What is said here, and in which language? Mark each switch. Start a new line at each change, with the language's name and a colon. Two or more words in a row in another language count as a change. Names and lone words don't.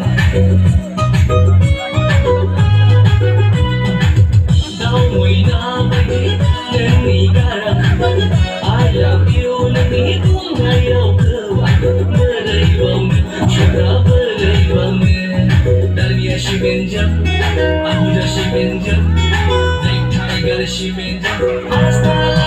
Bodo: दाउ मैना बायदि नोंनि गारांखौ
English: I love you
Bodo: नोंनि बुंनाय रावखौ बोरैबावनो सना बोरैबावनो गामिया सिमेन्टजों आबुजा सिमेन्टजों ब्लेक टाइगार सिमेन्टजों आसथाला